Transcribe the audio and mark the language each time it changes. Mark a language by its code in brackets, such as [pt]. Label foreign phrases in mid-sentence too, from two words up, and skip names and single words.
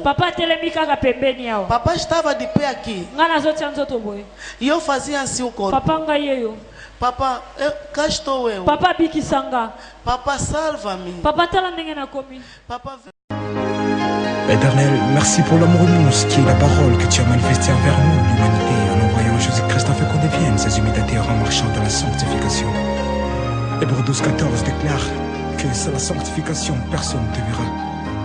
[ln] Papa atelemi kaka pembeni awa. [pt] Papai estava de pé aqui [ln] Nga nazotia nzoto boye. [pt] e eu fazia assim o corpo. [ln] Papa ngai eyo. [pt] Papá, cá estou eu. [ln] Papa bikisanga. [pt] Papa, salva-me. [ln] Papa tala ndenge nakomi. [pt] Papa, [fr] Éternel, merci pour l'amour immense qui est la parole que tu as manifestée envers nous, l'humanité, en envoyant Jésus-Christ afin qu'on devienne ses imitateurs en marchant dans la sanctification. Hébreux 12:14 déclare que sans la sanctification, personne ne te verra.